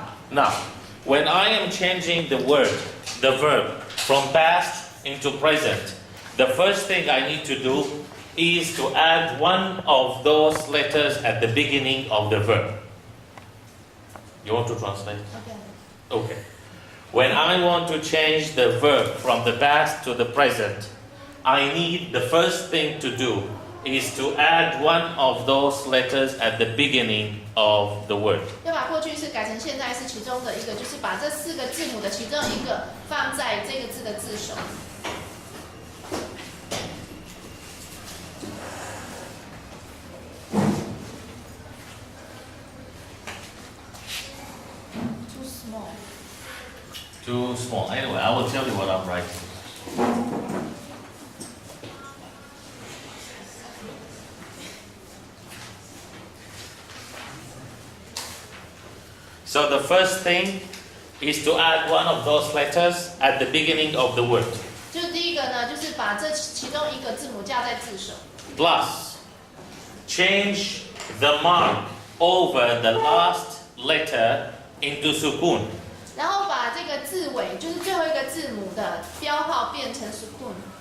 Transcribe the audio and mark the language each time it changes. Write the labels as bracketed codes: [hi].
[en] Now, when I am changing the verb from past into present, the first thing I need to do is to add one of those letters at the beginning of the verb. You want to translate? Okay. When I want to change the verb from the past to the present, I need the first thing to do is to add one of those letters at the beginning of the word. [zh] 要把过去式改成现在式，其中的一个就是把这4个字母的其中一个放在这个字的字首。 [en] Too small. Too small. Anyway, I will tell you what I'm writing. So the first thing is to add one of those letters at the beginning of the word. [zh] 就是第一个呢，就是把这其中一个字母加在字首。 [en] Plus, change the mark over the last letter into sukun. [zh] 然后把这个字尾，就是最后一个字母的标号变成 sukun。